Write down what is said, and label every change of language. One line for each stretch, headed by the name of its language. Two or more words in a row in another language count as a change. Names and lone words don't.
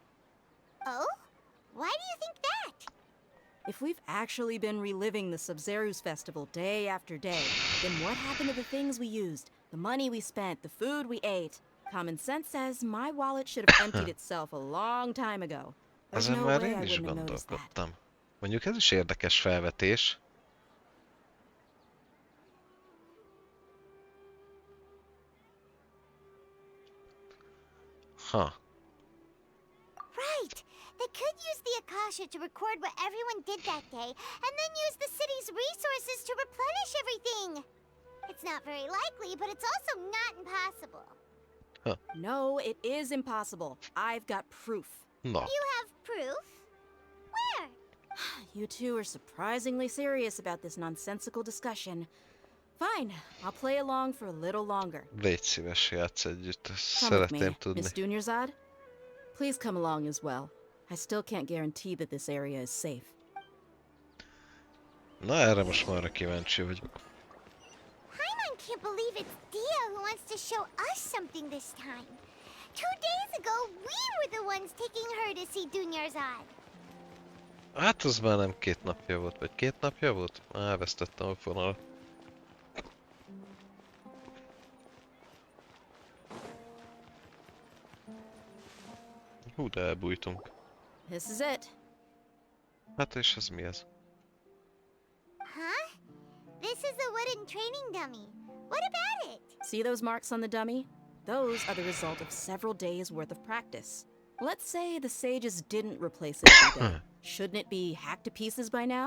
English: Oh? Why do you think that? If we've actually been reliving the Sabzeruz festival day after day, then what happened to the things we used, the money we spent, the food we ate? Common sense says my wallet should have emptied itself a long time ago. There's
Hungarian: Ezen
English: no
Hungarian: már
English: way I
Hungarian: én is
English: wouldn't have noticed that.
Hungarian: gondolkodtam. Mondjuk ez is érdekes felvetés. Ha.
English: Right. They could use the Akasha to record what everyone did that day, and then use the city's resources to replenish everything. It's not very likely, but it's also not impossible. Huh. No, it is impossible. I've got proof. No. You have proof? Where? You two are surprisingly serious about this nonsensical discussion. Fine, I'll play along for a little longer.
Hungarian: Légy szíves, játsz együtt.
English: Come with
Hungarian: Szeretném
English: me,
Hungarian: tudni.
English: Miss Dunyarzad. Please come along as well. I still can't guarantee that this area is safe.
Hungarian: Na, erre most már kíváncsi vagyok.
English: Paimon can't believe it's Dia who wants to show us something this time. 2 days ago, we were the ones taking her to see Dunyarzad.
Hungarian: Hát az már nem 2 napja volt, vagy 2 napja volt? Elvesztettem a fonalat. Hú, de elbújtunk.
English: This is it.
Hungarian: Hát és ez mi ez?
English: Huh? This is a wooden training dummy. What about it? See those marks on the dummy? Those are the result of several days' worth of practice. Let's say the sages didn't replace it every day. Shouldn't it be hacked to pieces by now?